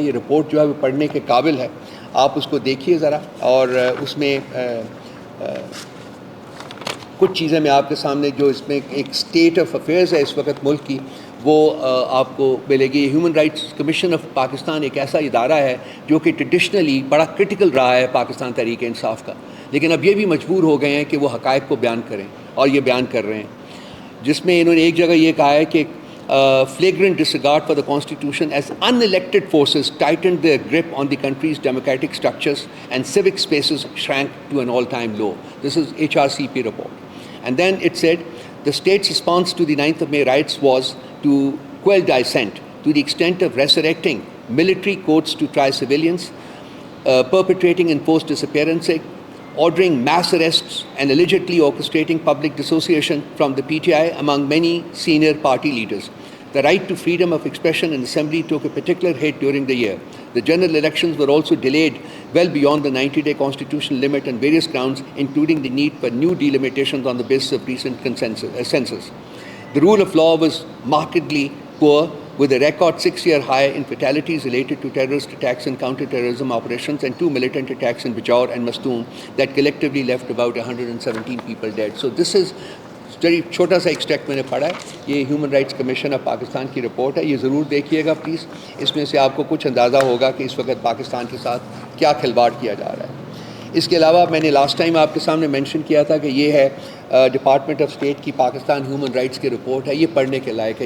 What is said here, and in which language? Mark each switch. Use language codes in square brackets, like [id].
[ur] یہ رپورٹ جو ہے وہ پڑھنے کے قابل ہے, آپ اس کو دیکھیے ذرا, اور اس میں کچھ چیزیں میں آپ کے سامنے جو اس میں ایک اسٹیٹ آف افیئرز ہے اس وقت ملک کی وہ آپ کو ملے گی. Human rights commission of Pakistan ایک ایسا ادارہ ہے جو کہ ٹریڈیشنلی بڑا کرٹیکل رہا ہے پاکستان تحریک انصاف کا, لیکن اب یہ بھی مجبور ہو گئے ہیں کہ وہ حقائق کو بیان کریں, اور یہ بیان کر رہے ہیں. جس میں انہوں نے ایک جگہ یہ کہا ہے کہ [en] flagrant disregard for the constitution as unelected forces tightened their grip on the country's democratic structures and civic spaces shrank to an all-time low. This is HRCP report. And then it said the state's response to the 9th of May riots was to quell dissent to the extent of resurrecting military courts to try civilians, perpetrating enforced disappearances, ordering mass arrests and allegedly orchestrating public dissociation from the PTI among many senior party leaders. The right to freedom of expression and assembly took a particular hit during the year. The general elections were also delayed well beyond the 90-day constitutional limit on various grounds, including the need for new delimitations on the basis of recent census. The rule of law was markedly poor, with a record 6-year high in fatalities related to terrorist attacks and counter-terrorism operations, and 2 militant attacks in Bajaur and Mastoon that collectively left about 117 people dead. So this is [ur] چھوٹا سا extract میں نے پڑھا ہے, یہ human rights commission of Pakistan کی report ہے, یہ ضرور دیکھیے گا پلیز. اس میں سے آپ کو کچھ اندازہ ہوگا کہ اس وقت پاکستان کے ساتھ کیا کھلواڑ کیا جا رہا ہے. اس کے علاوہ میں نے لاسٹ ٹائم آپ کے سامنے مینشن کیا تھا کہ یہ ہے ڈپارٹمنٹ آف اسٹیٹ کی پاکستان ہیومن رائٹس کی رپورٹ ہے, یہ پڑھنے کے لائق ہے.